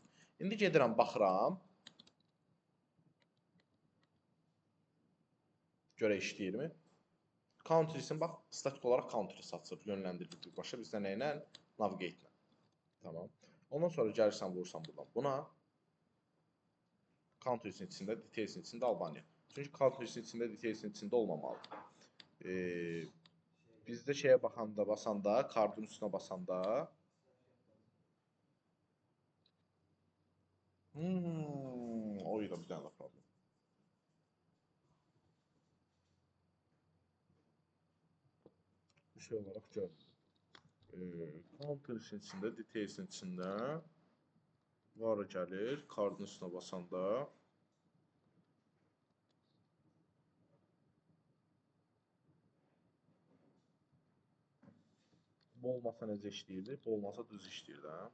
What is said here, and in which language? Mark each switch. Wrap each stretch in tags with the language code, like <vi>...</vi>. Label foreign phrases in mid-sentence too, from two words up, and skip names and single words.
<az>İndi gedirəm, baxıram. Görə işləyirmi? Countries'in bax, statik olaraq Countries açır, yönləndirir birbaşa. Bizdə nə ilə? Navigate ilə. Tamam. Ondan sonra gəlirsən, vurursan buradan buna. Countries-in içində, details-in içində Albaniya. Çünki countries-in içində, details-in içində olmamalıdır. Bizdə şeyə baxanda, basanda, kardın üstünə basanda o da bir dənə də problem. Bir şey olaraq görürük. Countries-in içində, details-in içində var gəlir, kardın üstünə basanda bu olmasa necə işləyirdi? Bu olmasa düz işləyirdi, hə?</az>